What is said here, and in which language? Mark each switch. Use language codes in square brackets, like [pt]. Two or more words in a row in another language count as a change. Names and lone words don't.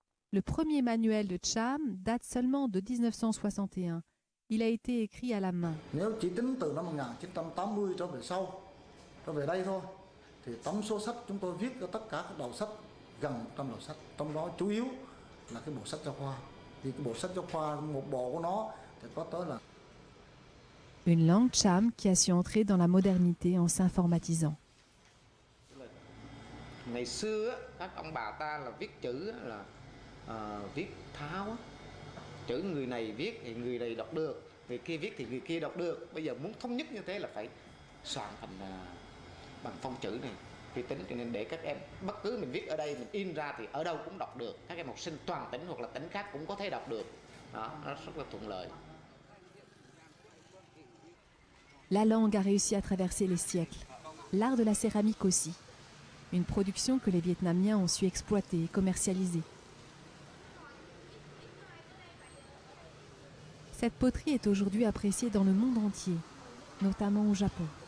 [fr] Le premier manuel de Cham date seulement de 1961. Il a été écrit à la main. [vi] Nếu chỉ tính từ năm 1980 trở về sau, trở về đây thôi, thì tổng số sách chúng tôi viết ở tất cả các đầu sách, gần 100 đầu sách, trong đó chủ yếu là cái bộ sách giáo khoa. Vì cái bộ sách giáo khoa, một bộ của nó thì có tới là [fr] Une langue Cham qui a su entrer dans la modernité en s'informatisant. [vi] Ngày xưa á, các ông bà ta là viết chữ á, là viết tháo á. Chữ người này viết thì người này đọc được, người kia viết thì người kia đọc được. Bây giờ muốn thống nhất như thế là phải soạn thành bằng phông chữ này, vi tính, cho nên để các em bất cứ mình viết ở đây, mình in ra thì ở đâu cũng đọc được. Các em học sinh toàn tỉnh hoặc là tỉnh khác cũng có thể đọc được. Đó, nó rất là thuận lợi. [fr] La langue a réussi à traverser les siècles. L'art de la céramique aussi. Une production que les Vietnamiens ont su exploiter et commercialiser. Cette poterie est aujourd'hui appréciée dans le monde entier, notamment au Japon.